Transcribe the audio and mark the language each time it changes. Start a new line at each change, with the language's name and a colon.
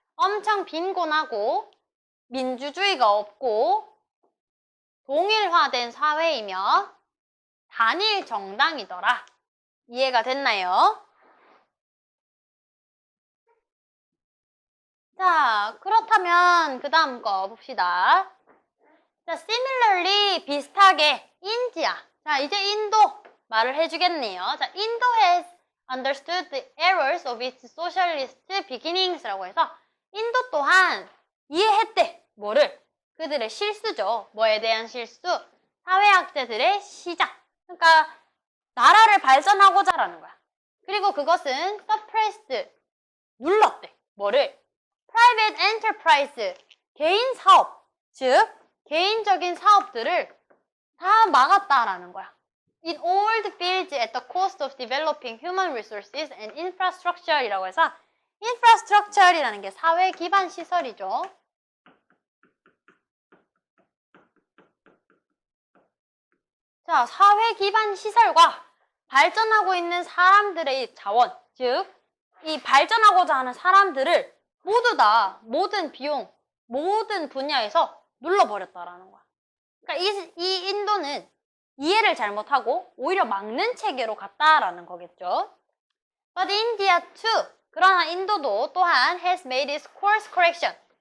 Korean: 엄청 빈곤하고 민주주의가 없고 동일화된 사회이며 단일 정당이더라. 이해가 됐나요? 자, 그렇다면 그 다음 거 봅시다. 자, similarly 비슷하게 인디아. 자, 이제 인도 말을 해주겠네요.
English: 자, 인도 has understood the errors of its socialist beginnings라고 해서
Korean: 인도 또한 이해했대. 뭐를? 그들의 실수죠. 뭐에 대한 실수? 사회학자들의 시작. 그러니까 나라를 발전하고자 라는 거야. 그리고 그것은 suppressed, 눌렀대. 뭐를? private enterprise, 개인 사업, 즉 개인적인 사업들을 다 막았다라는 거야.
English: In all the fields at the cost of developing human resources and infrastructure이라고 해서 infrastructure이라는 게
Korean: 사회 기반 시설이죠. 자, 사회 기반 시설과 발전하고 있는 사람들의 자원, 즉 이 발전하고자 하는 사람들을 모두 다 모든 비용, 모든 분야에서 눌러버렸다라는 거야. 그러니까 이 인도는 이해를 잘못하고 오히려 막는 체계로 갔다라는 거겠죠.
English: But India too.
Korean: 그러나 인도도 또한
English: has made its course correction.